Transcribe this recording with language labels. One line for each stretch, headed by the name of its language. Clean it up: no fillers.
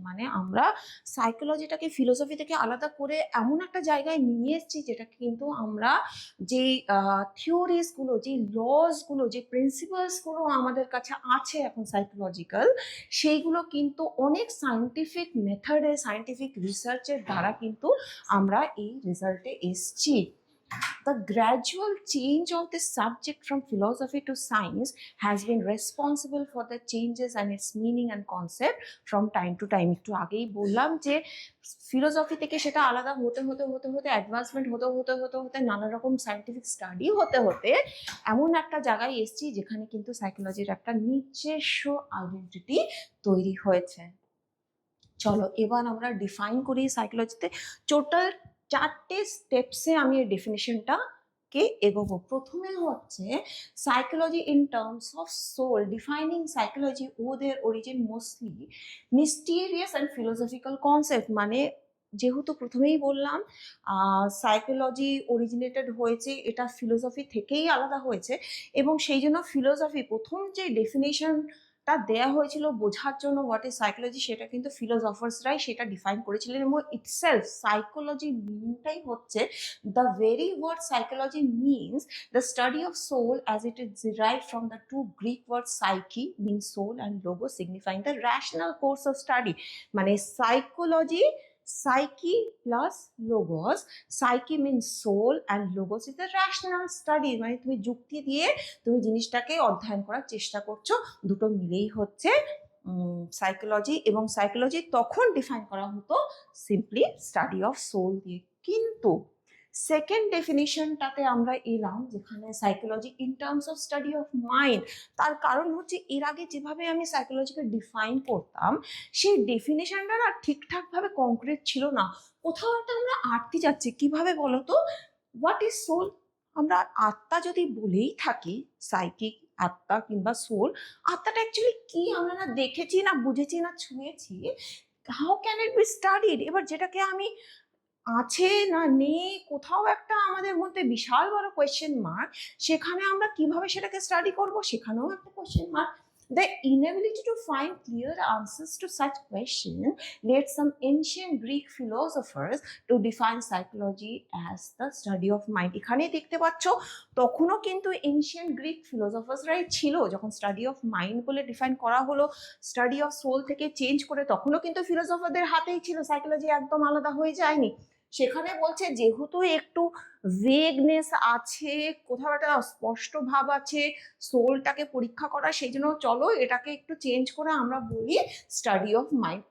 Bangla: মানে আমরা সাইকোলজিটাকে ফিলোসফি থেকে আলাদা করে এমন একটা জায়গায় নিয়ে এসেছি যেটা কিন্তু আমরা যেই থিওরিজগুলো, যেই লসগুলো, যে প্রিন্সিপালসগুলো আমাদের কাছে আছে এখন সাইকোলজিক্যাল, সেইগুলো কিন্তু অনেক সায়েন্টিফিক মেথডে, সায়েন্টিফিক রিসার্চের দ্বারা কিন্তু আমরা এই রেজাল্টে এসছি।
English: The gradual change of this subject from philosophy to science has been responsible for the changes and its meaning and concept from time to time.
Bangla: একটু আগেই বললাম যে ফিলোসফি থেকে সেটা আলাদা হতে হতে হতে হতে অ্যাডভান্সমেন্ট হতে হতে হতে হতে নানা রকম সায়েন্টিফিক স্টাডি হতে হতে এমন একটা জায়গায় এসছি যেখানে কিন্তু সাইকোলজির একটা নিজস্ব আইডেন্টিটি তৈরি হয়েছে। চলো এবার আমরা ডিফাইন করি সাইকোলজিতে। টোটাল 4টে স্টেপসে আমি এই ডেফিনেশনটাকে এগোবো। প্রথমে হচ্ছে psychology
English: In terms of soul. Defining psychology ও their origin mostly mysterious and philosophical concept.
Bangla: মানে যেহেতু প্রথমেই বললাম সাইকোলজি অরিজিনেটেড হয়েছে, এটা ফিলোসফি থেকেই আলাদা হয়েছে এবং সেই জন্য ফিলোসফি প্রথম যে ডেফিনেশনটা দেয়া হয়েছিল বোঝার জন্য
English: what is psychology,
Bangla: সেটা কিন্তু ফিলোসফার্সরাই সেটা ডিফাইন করেছিলেন। এবং ইটসেলফ সাইকোলজি মিনিংটাই হচ্ছে,
English: The very word psychology means the study of soul as it is derived from the two Greek word psyche mean soul and logo signifying the rational course of study.
Bangla: মানে psychology,
English: psyche plus logos. Psyche means soul and logos is the rational study.
Bangla: মানে তুমি যুক্তি দিয়ে তুমি জিনিসটাকে অধ্যয়ন করার চেষ্টা করছো, দুটো মিলেই হচ্ছে সাইকোলজি। এবং সাইকোলজি তখন ডিফাইন করা হতো সিম্পলি স্টাডি অফ সোল দিয়ে। কিন্তু সেকেন্ড ডেফিনিশনটাতে আমরা এলাম যেখানে psychology
English: In terms of study of mind.
Bangla: তার কারণ হচ্ছে এর আগে যেভাবে আমি সাইকোলজিকে ডিফাইন করতাম সেই ডেফিনেশনটা না ঠিকঠাকভাবে কংক্রিট ছিল না, কোথাও একটা আমরা আটকে যাচ্ছি। কিভাবে বলো তো?
English: What is soul?
Bangla: আমরা আত্মা যদি বলেই থাকি, সাইকিক আত্মা কিংবা সোল, আত্মাটা অ্যাকচুয়ালি কি আমরা না দেখেছি, না বুঝেছি, না ছুঁয়েছি।
English: How can it be studied?
Bangla: এবার যেটাকে আমি আছে না নেই, কোথাও একটা আমাদের মধ্যে বিশাল বড় কোয়েশ্চেন মার্ক, সেখানে আমরা কিভাবে সেটাকে স্টাডি করব সেখানেও একটা question mark.
English: The inability to find clear answers to such questions led some ancient Greek philosophers to define psychology as the study of mind.
Bangla: এখানে দেখতে পাচ্ছ তখনও কিন্তু এনশিয়েন্ট গ্রিক ফিলোসফার্সরাই ছিল। যখন স্টাডি অফ মাইন্ড বলে ডিফাইন করা হলো, স্টাডি অফ সোল থেকে চেঞ্জ করে, তখনও কিন্তু ফিলোসফারদের হাতেই ছিল, সাইকোলজি একদম আলাদা হয়ে যায়নি। সেখানে বলছে যেহেতু একটু ভেগনেস আছে, কোথাও একটা স্পষ্ট ভাব আছে সোলটাকে পরীক্ষা করা, সেই জন্য চলো এটাকে একটু চেঞ্জ করে আমরা বলি স্টাডি অফ মাইন্ড।